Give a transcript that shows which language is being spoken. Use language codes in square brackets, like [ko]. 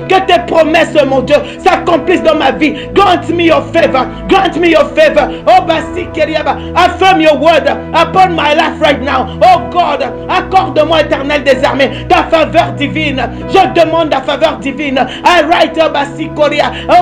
[fr] Que tes promesses, mon Dieu, s'accomplissent dans ma vie. [en] Grant me your favor. Grant me your favor. Oh, affirm your word upon my life right now. [fr] Oh God, accorde-moi, éternel des armées, ta faveur divine. Je demande ta faveur divine. I write Basikoria.